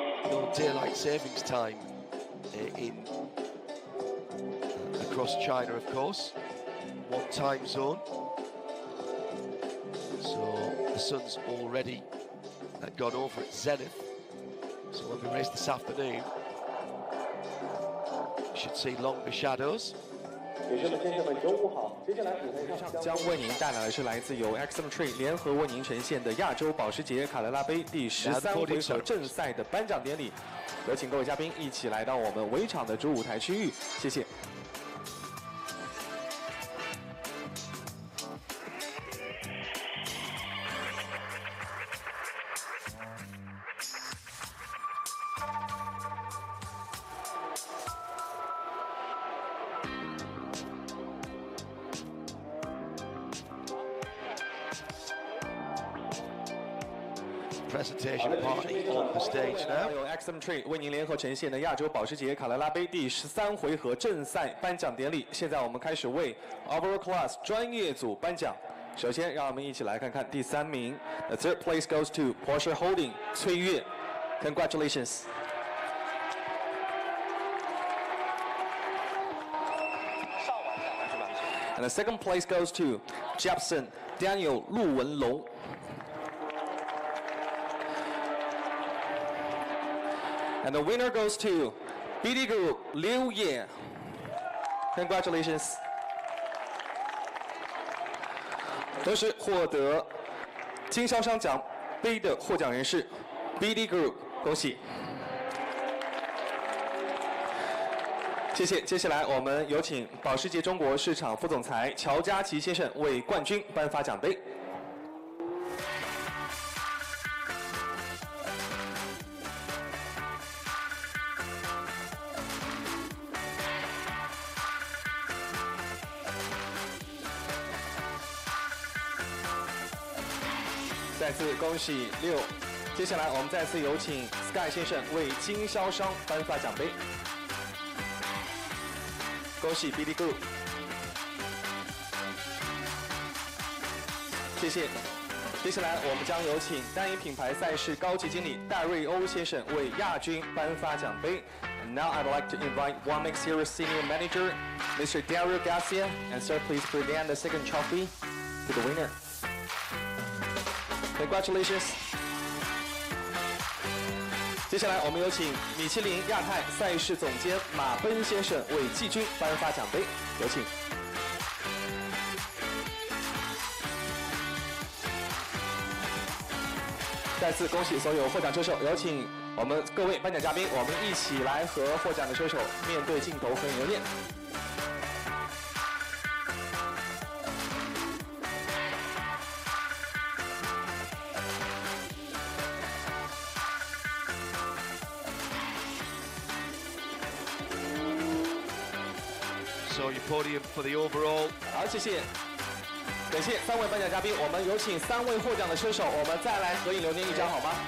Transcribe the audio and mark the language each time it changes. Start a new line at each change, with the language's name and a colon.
English: No daylight savings time across China, of course. One time zone. So the sun's already gone over at zenith, so when we race this afternoon we should see longer shadows.
Chinese: 将为您带来的是来自由 Axim Trade 联合为您呈现的亚洲保时捷卡罗拉杯第13回合正赛的颁奖典礼。有请各位嘉宾一起来到我们围场的主舞台区域，谢谢。
English: Presentation party on the stage now.
Chinese: 由 Axim Trade 为您联合呈现的亚洲保时捷卡罗拉杯第13回合正赛颁奖典礼，现在我们开始为 Overall Class 专业组颁奖。首先，让我们一起来看看第3名。
English: The third place goes to Porsche Holding 崔越 ，Congratulations. And the second place goes to Jepson Daniel 陆文龙。 And the winner goes to BD Group Liu Ye. Congratulations.
Chinese: 同时获得经销商奖杯的获奖人是 BD Group， 恭喜！谢谢。接下来我们有请保时捷中国市场副总裁乔家琪先生为冠军颁发奖杯。再次恭喜6。接下来我们再次有请 Sky 先生为经销商颁发奖杯。恭喜 BD Group， 谢谢。接下来我们将有请单一品牌赛事高级经理戴瑞欧先生为亚军颁发奖杯。
English: And now I'd like to invite One X Series Senior Manager, Mr. Dario Garcia, and sir, please present the second trophy to the winner. Congratulations.
Chinese: 接下来我们有请米其林亚太赛事总监马奔先生为季军颁发奖杯，有请。再次恭喜所有获奖车手，有请我们各位颁奖嘉宾，我们一起来和获奖的车手面对镜头合影留念。
English: So your podium for the overall.
Chinese: 好，谢谢，感谢3位颁奖嘉宾。我们有请3位获奖的车手，我们再来合影留念一张好吗？